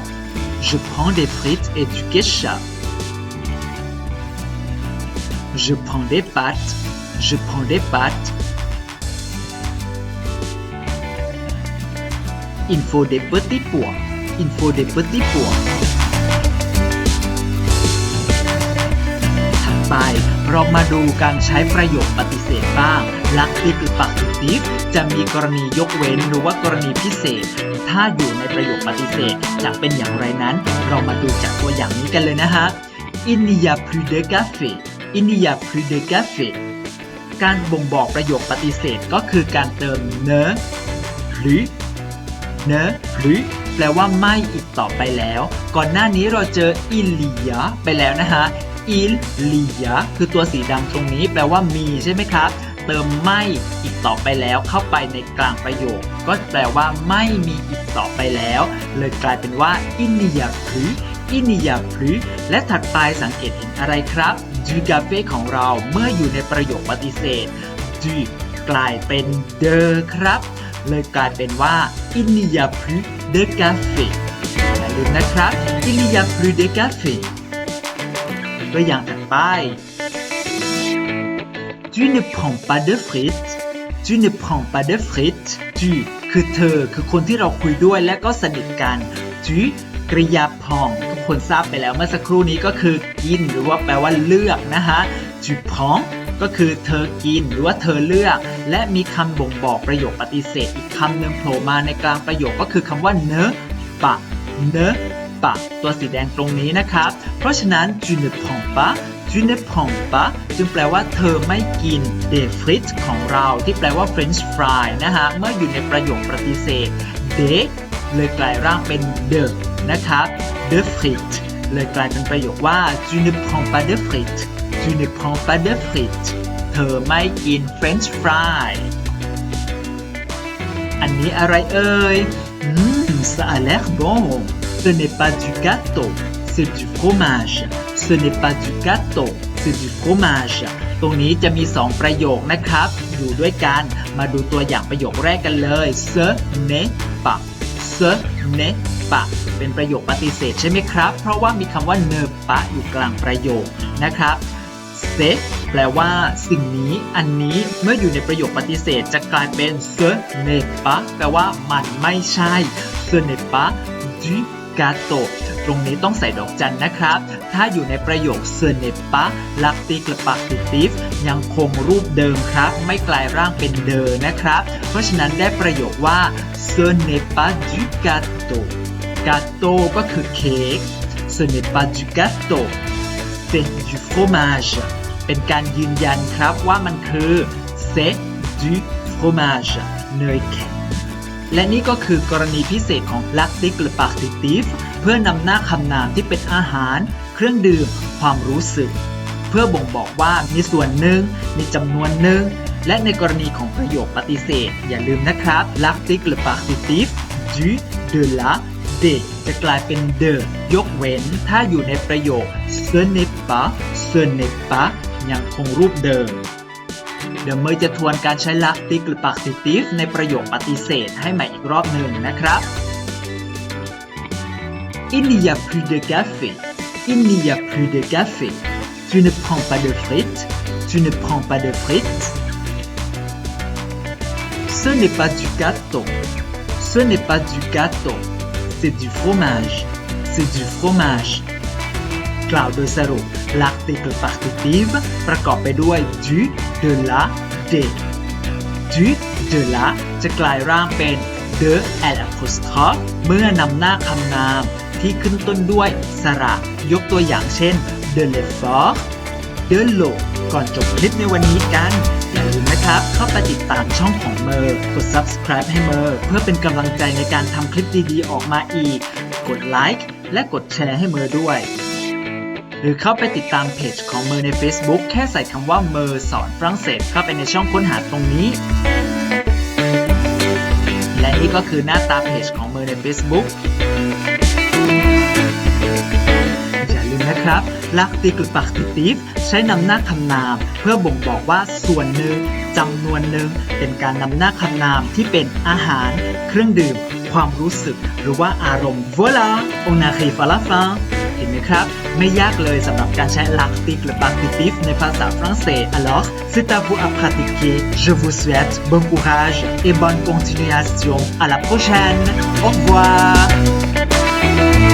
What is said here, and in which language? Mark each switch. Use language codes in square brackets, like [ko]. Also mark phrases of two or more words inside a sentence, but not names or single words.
[fr] Je prends des frites et du ketchup. Je prends des pâtes. Je prends des pâtes. Il faut des petits pois. Il faut des petits pois. [th] ไปเรามาดูการใช้ประโยคปฏิเสธบ้าง l'actif หรือ partitif จะมีกรณียกเว้นหรือว่ากรณีพิเศษถ้าอยู่ในประโย คปฏิเสธจะเป็นอย่างไรนั้นเรามาดูจากตัวอย่างนี้กันเลยนะฮะ [fr] Il n'y a plus de café Il n'y a plus de café [th] การบ่งบอกประโยคปฏิเสธก็คือการเติม [fr] ne plus ne plus [th] แปลว่าไม่อีกต่อไปแล้วก่อนหน้านี้เราเจอ [fr] il y a [th] ไปแล้วนะฮะ [fr] Il y a [th] คือตัวสีดำตรงนี้แปลว่ามีใช่ไหมครับเติมไม่อีกต่อไปแล้วเข้าไปในกลางประโยคก็แปลว่าไม่มีอีกต่อไปแล้วเลยกลายเป็นว่า [fr] Il n'y a plus il n'y a plus [th] และถัดไปสังเกตเห็นอะไรครับ [fr] du café [th] ของเราเมื่ออยู่ในประโยคปฏิเสธ du กลายเป็น de ครับเลยกลายเป็นว่า [fr] il n'y a plus de café [th] อย่าลืมนะครับ [fr] il n'y a plus de café [th] ตัวอย่างถัดไป [fr] tu ne prends pas de frites tu ne prends pas de frites [th] tu คือเธอคือคนที่เราคุยด้วยและก็สนิทกัน tu กริยา prend ทุกคนทราบไปแล้วเมื่อสักครู่นี้ก็ คือกินหรือว่าแปลว่าเลือกนะฮะ [fr] tu prends [th] ก็คือเธอกินหรือว่าเธอเลือกและมีคำบ่งบอกประโยคปฏิเส ธอีกคำหนึ่งโผล่มาในกลางประโยคก็คือคำว่า [fr] ne pas ne pas [th] ตัวสีแดงตรงนี้นะครับเพราะฉะนั้น [fr] tu ne prends pas tu ne prends pas [th] จึงแปลว่าเธอไม่กิน [fr] des frites [th] ของเราที่แปลว่า [en] French fry [th] นะฮะเมื่ออยู่ในประโยคปฏิเสธ des เลยกลายร่างเป็น de นะครับ [fr] de frites [th] เลยกลายเป็นประโยคว่า [fr] tu ne prends pas de frites tu ne prends pas de frites [th] เธอไม่กิน [en] French fry [th] อันนี้อะไรเอ่ย [fr] ça a l'air bon ce n'est pas du gâteau c'est du fromage ce n'est pas du gâteau c'est du fromage [th] ตรงนี้จะมี2ประโยคนะครับอยู่ด้วยกันมาดูตัวอย่างประโยคแรกกันเลย [fr] ce n'est pas ce n'est pas [th] เป็นประโยคปฏิเสธใช่ไหมครับเพราะว่ามีคำว่า [fr] ne pas [th] อยู่ กลางประโยคนะครับ [fr] c'est [th] แปลว่าสิ่งนี้อันนี้เมื่ออยู่ในประโยคปฏิเสธจะกลายเป็น [fr] ce n'est pas [th] แปลว่ามันไม่ใช่ [fr] ce n'est pas du gâteau [th] ตรงนี้ต้องใส่ดอกจันนะครับถ้าอยู่ในประโยค [fr] ce n'est pas l'article partitif [th] ยัง คงรูปเดิมครับไม่กลายร่างเป็น de นะครับเพราะฉะนั้นได้ประโยคว่า [fr] ce n'est pas du gâteau gâteau [th] ก็คือเค้ก [fr] ce n'est pas du gâteau c'est du fromage [th] เป็นการยืนยันครับว่ามันคือ [fr] c'est du fromage [th] เนยแข็งและนี่ก็คือกรณีพิเศษของ [fr] l'article partitif [th] เพื่ อนำหน้าคำนามที่เป็นอาหารเครื่องดื่มความรู้สึกเพื่อบ่งบอกว่ามีส่วนหนึ่งมีจำนวนหนึ่งและในกรณีของประโยคปฏิเสธอย่าลืมนะครับ [fr] l'article partitif du de la de [th] จะกลายเป็น de ยกเว้นถ้าอยู่ในประโยค [fr] ce n'est pas [th] ยังคงรูปเดิมเดี๋ยวเมย์จะทวนการใช้ [fr] l'article partitif [th] ในประโยคปฏิเสธให้ใหม่อีกรอบหนึ่งนะครับ [fr] il n'y a plus de café il n'y a plus de café tu ne prends pas de frites tu ne prends pas de frites ce n'est pas du gâteau ce n'est pas du gâteau c'est du fromage c'est du fromage [th] กล่าวโดยสรุป [fr] l'article partitif [th] ประกอบไปด้วย [fr] du de la de du de la [th] จะกลายร่างเป็น [fr] de l'apostrophe [th] เมื่อนำหน้า คำนามที่ขึ้นต้นด้วยสระยกตัวอย่างเช่น [fr] de l'effort de l'eau [th] ก่อนจบคลิปในวันนี้กันอย่าลืมนะครับเข้าไปติดตามช่องของเมย์กด subscribe ให้เมย์เพื่อเป็นกำลังใจในการทำคลิปดีๆออกมาอีกกดไลค์และกดแชร์ให้เมย์ด้วยหรือเข้าไปติดตามเพจของเมย์ใน Facebook แค่ใส่คำว่าเมย์สอนฝรั่งเศสเข้าไปในช่องค้นหาตรงนี้ และนี่ก็คือหน้าตาเพจของเมย์ใน Facebook อย่าลืมนะครับ [fr] l'article partitif [th] ใช้นำหน้าคำนามเพื่อบ่งบอกว่าส่วนหนึ่ง จำนวนหนึ่งเป็นการนำหน้าคำนามที่เป็นอาหารเครื่องดื่มความรู้สึกหรือว่าอารมณ์ [fr] voilà on arrive à la fin [th] เห็นไหมครับไม่ยากเลยสำหรับการใช้ [fr] l'article partitif [th] ในภาษาฝรั่งเศส [fr] alors c'est à vous à pratiquer je vous souhaite bon courage et bonne continuation à la prochaine au revoir